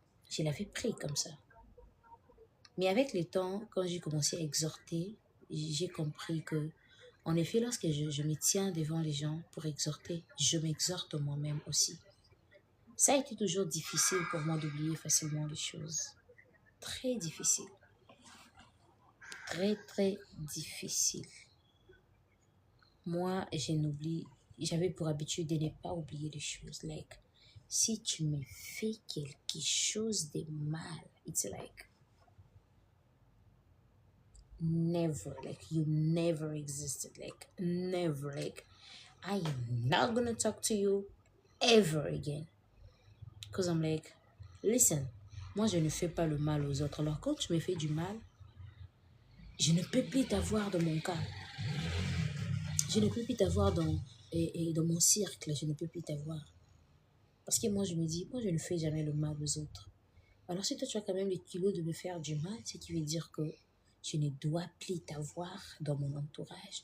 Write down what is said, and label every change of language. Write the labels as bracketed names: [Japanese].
[French] Je l'avais pris comme ça. Mais avec le temps, quand j'ai commencé à exhorter, j'ai compris que, en effet, lorsque je me tiens devant les gens pour exhorter, je m'exhorte moi-même aussi. Ça a été toujours difficile pour moi d'oublier facilement les choses. Très difficile. Très, très difficile. Moi, j'avais pour habitude de ne pas oublier les choses. [English] Like, [French] si tu me fais quelque chose de mal, [English] it's like, never, like, you never existed, like, never, like, I am not gonna talk to you ever again. Because I'm like, listen, [French] moi, je ne fais pas le mal aux autres. Alors, quand tu me fais du mal, je ne peux plus t'avoir dans mon cas. Je ne peux plus t'avoir dans mon cercle. Je ne peux plus t'avoir. Parce que moi, je me dis, moi, je ne fais jamais le mal aux autres. Alors, si toi, tu as quand même le kilo de me faire du mal, ce qui veut dire que je ne dois plus t'avoir dans mon entourage.